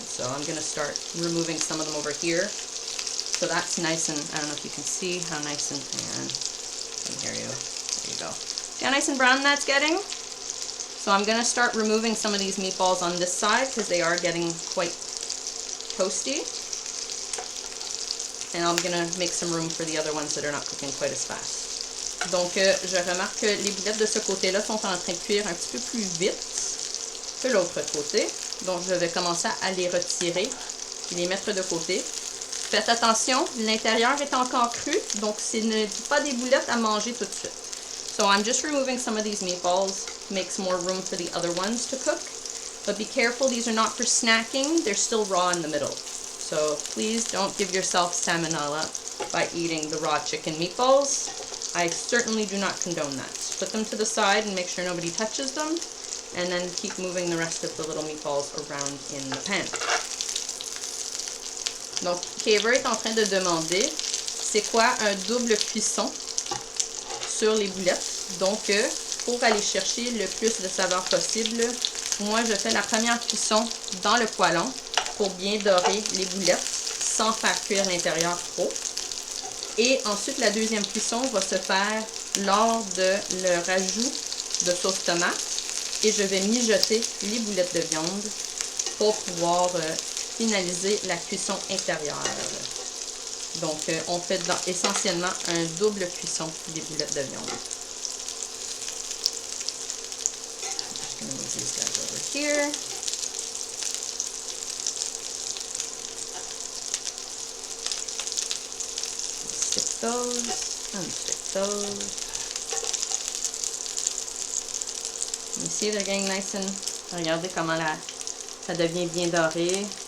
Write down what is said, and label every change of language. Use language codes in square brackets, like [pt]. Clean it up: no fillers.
[en] So I'm going to start removing some of them over here. So that's nice and, I don't know if you can see how nice and here you go. There you go. See how nice and brown that's getting? So I'm going to start removing some of these meatballs on this side because they are getting quite toasty. And I'm going to make some room for the other ones that are not cooking quite as fast. Donc, je remarque que les boulettes de ce côté-là sont en train de cuire un petit peu plus vite que l'autre côté. Donc, je vais commencer à les retirer et les mettre de côté. Faites attention, l'intérieur est encore cru, donc ce n'est pas des boulettes à manger tout de suite. So I'm just removing some of these meatballs, makes more room for the other ones to cook. But be careful, these are not for snacking, they're still raw in the middle. So please don't give yourself salmonella by eating the raw chicken meatballs. I certainly do not condone that. Put them to the side and make sure nobody touches them, and then keep moving the rest of the little meatballs around in the pan. [fr] Donc, Caver est en train de demander c'est quoi un double cuisson sur les boulettes. Donc, pour aller chercher le plus de saveur possible, moi je fais la première cuisson dans le poêlon pour bien dorer les boulettes sans faire cuire l'intérieur trop. Et ensuite, la deuxième cuisson va se faire lors de le rajout de sauce tomate. Et je vais mijoter les boulettes de viande pour pouvoir finaliser la cuisson intérieure. Donc, on fait essentiellement un double cuisson des boulettes de viande. [en] I'm just going to move these guys over here. Stick those, unstick those. You see, they're getting nice and... [fr] Regardez comment ça devient bien doré.